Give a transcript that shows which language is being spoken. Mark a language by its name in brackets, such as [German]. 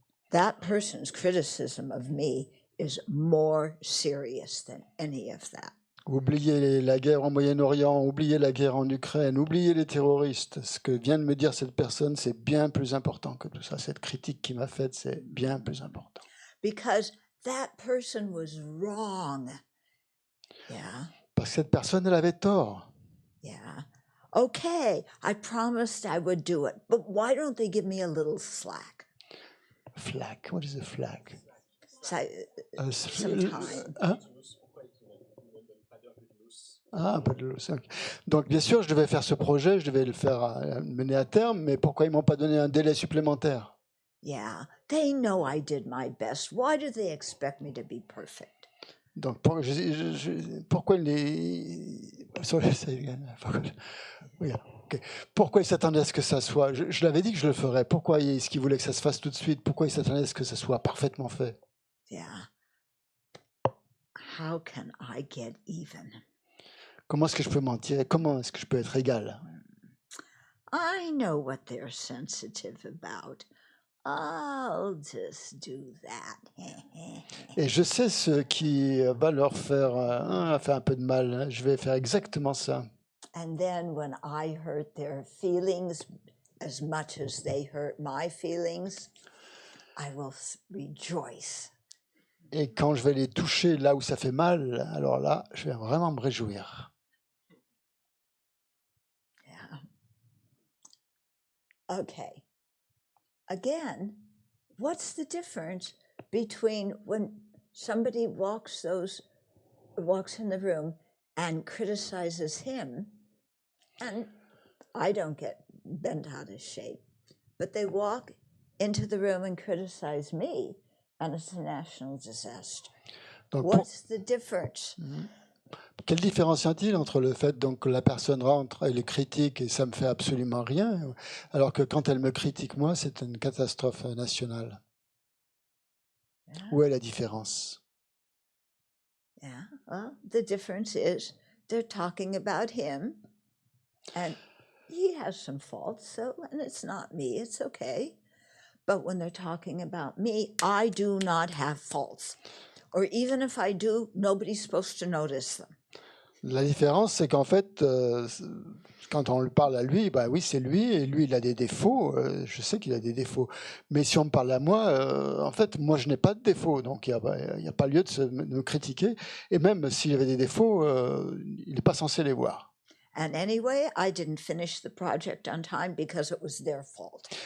[English] That person's criticism of me is more serious than any of that. [French] Oubliez la guerre au Moyen-Orient, oubliez la guerre en Ukraine, oubliez les terroristes. Ce que vient de me dire cette personne, c'est bien plus important que tout ça. Cette critique qui m'a faite, c'est bien plus important. [English] Because that person was wrong. Yeah. [French] Parce que cette personne, elle avait tort. [English] Yeah. Okay, I promised I would do it, but why don't they give me a little slack? Flack, what is a flack? Some time. [French] Hein? Ah, un peu de lousse, ok. Donc, bien sûr, je devais faire ce projet, je devais le faire mener à terme, mais pourquoi ils m'ont pas donné un délai supplémentaire? [English] Yeah, they know I did my best. Why do they expect me to be perfect? [French] Donc, pourquoi les... [English] Sorry, say it again. [French] Oui, ok. Pourquoi ils s'attendaient à ce que ça soit... Je l'avais dit que je le ferais. Pourquoi est-ce qu'ils voulaient que ça se fasse tout de suite? Pourquoi ils s'attendaient à ce que ça soit parfaitement fait? [English] Yeah. How can I get even? [French] Comment est-ce que je peux mentir et comment est-ce que je peux être égal? [English] I know what they're sensitive about. I'll just do that. [French] Et je sais ce qui va leur faire un peu de mal. Je vais faire exactement ça. [English] And then when I hurt their feelings as much as they hurt my feelings, I will rejoice. [French] Et quand je vais les toucher là où ça fait mal, alors là, je vais vraiment me réjouir. [English] Yeah. Okay. Again, what's the difference between when somebody walks in the room and criticizes him, and I don't get bent out of shape, but they walk into the room and criticize me, and it's a national disaster. [French] Donc, [English] What's the difference? [French] quelle différence y a-t-il entre le fait donc, que la personne rentre et les critique et ça me fait absolument rien, alors que quand elle me critique moi, c'est une catastrophe nationale? [English] Yeah. [French] Où est la différence? [English] Yeah. Well, the difference is they're talking about him, and he has some faults, and it's not me, it's okay. But when they're talking about me, I do not have faults. Or even if I do, nobody's supposed to notice them. [French] La différence, c'est qu'en fait, quand on le parle à lui, bah oui, c'est lui, et lui, il a des défauts. Je sais qu'il a des défauts. Mais si on me parle à moi, en fait, moi, je n'ai pas de défauts. Donc, il n'y a pas lieu de me critiquer. Et même s'il y avait des défauts, il n'est pas censé les voir. [English] And anyway, I didn't finish the project on time because it was their fault.